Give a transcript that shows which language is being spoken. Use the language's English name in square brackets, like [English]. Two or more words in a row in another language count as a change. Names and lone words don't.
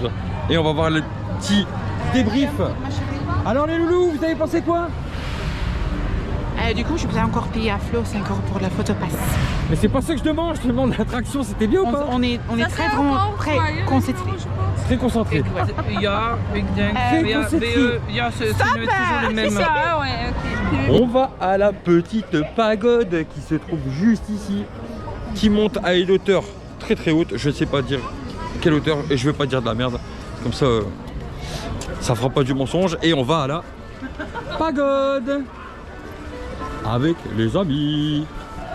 [French] Et on va voir le petit débrief. Alors les loulous, vous avez pensé quoi? Du coup, je vais encore payer à Flo 5 € pour la photopass. Mais c'est pas ça que je demande l'attraction, c'était bien ou pas? On est très vraiment très concentrés. Très concentré. [Dutch] Ja, ik denk, ja, [French] c'est toujours le même. C'est ça, ouais, ok. On va à la petite pagode qui se trouve juste ici, qui monte à une hauteur très très haute. Je ne sais pas dire quelle hauteur et je vais pas dire de la merde. Comme ça, ça fera pas du mensonge. Et on va à la pagode avec les amis.